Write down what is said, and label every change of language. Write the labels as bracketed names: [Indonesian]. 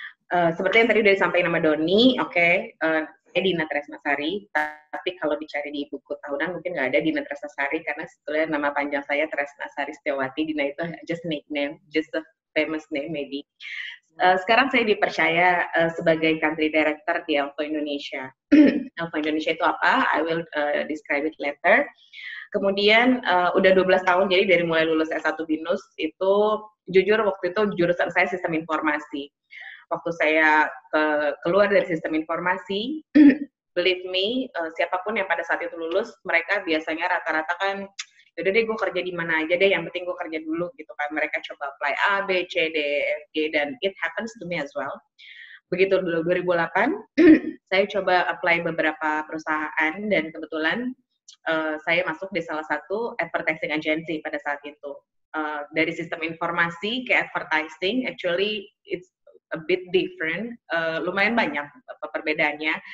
[Indonesian] Seperti yang tadi udah disampaikan nama Doni, saya Dina Tresnasari, tapi kalau dicari di buku tahunan mungkin nggak ada Dina Tresnasari, karena sebetulnya nama panjang saya Tresnasari Setiawati. Dina itu [English] just nickname, just a famous name maybe. [Indonesian] Sekarang saya dipercaya sebagai country director di Elko Indonesia. Elko Indonesia itu apa? [English] I will describe it later. [Indonesian] Kemudian udah 12 tahun, jadi dari mulai lulus S1 BINUS itu, jujur waktu itu jurusan saya sistem informasi. Waktu saya keluar dari sistem informasi, [English] believe me, [Indonesian] siapapun yang pada saat itu lulus, mereka biasanya rata-rata kan, yaudah deh gue kerja di mana aja deh, yang penting gue kerja dulu gitu kan. Mereka coba apply A, B, C, D, F, G, dan [English] it happens to me as well. [Indonesian] Begitu dulu 2008, saya coba apply beberapa perusahaan, dan kebetulan saya masuk di salah satu advertising agency pada saat itu. Dari sistem informasi ke advertising, [English] actually it's a bit different, [Indonesian] lumayan banyak perbedaannya.